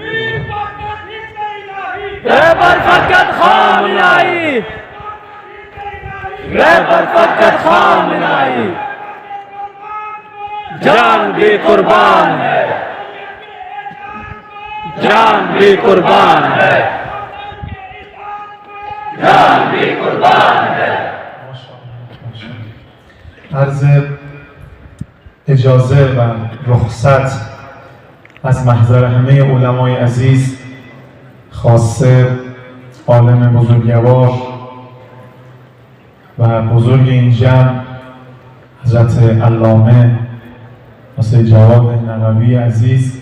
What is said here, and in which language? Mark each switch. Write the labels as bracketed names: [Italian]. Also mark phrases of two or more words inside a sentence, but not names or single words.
[Hindi] जान भी कुर्बान है, जान भी कुर्बान है, जान भी कुर्बान है. [Persian] عرض اجازه و رخصت از محضر همه علمای عزیز، خاصه عالم بزرگوار و بزرگ این جمع حضرت علامه واسه جواد نقوی عزیز.